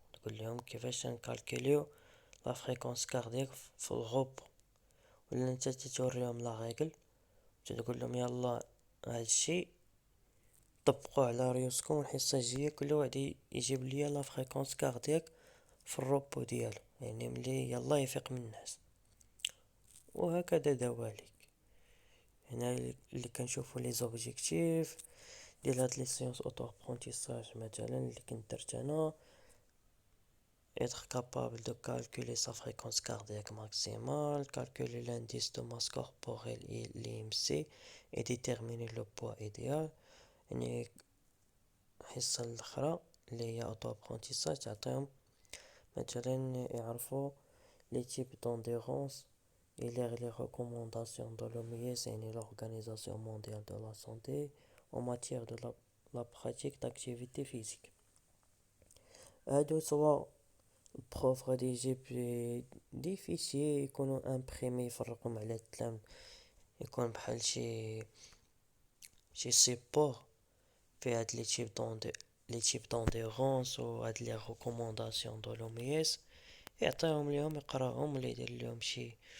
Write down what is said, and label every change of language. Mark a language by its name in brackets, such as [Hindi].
[Arabic] تقول لهم كيفاش نكالكوليو [French] لا فريكونس كاردياك [Arabic] في الغوب، ولا انت توريهم لا ريغل تقول لهم يلا هادشي طبقوه على ريوسكم. الحصه الجايه كل واحد يجيب ليا لا فريكونس كاردياك في الروبو ديالو، يعني ملي يلا يفيق من الناس. وهكذا دواليك. هنا اللي كنشوفوا لي زوبجيكتيف ديال هاد لي سيونس اوتو ابرونتيساج مثلا اللي كنت درت انا: [French] être capable de calculer sa fréquence cardiaque maximale, calculer l'indice de masse corporelle et l'IMC et déterminer le poids idéal. [Arabic] يعني الحصة الأخرى اللي هي أوتو أبرونتيساج تعطيهم مثلا يعرفوا لي تيب دونديرونس [French] et les recommandations de l'OMS يعني l'Organisation mondiale de la santé en matière de la pratique d'activité physique. [Arabic] هادو سوا البروف غادي يجيب دي فيشي يكونوا امبريمي يفرقهم على التلام، يكون بحال شي سيبور في هاد لي تيب دونديرونس و هاد لي ريكومونداسيون دو لوميس، يعطيهم ليهم يقراهم ولا يدير ليهم شي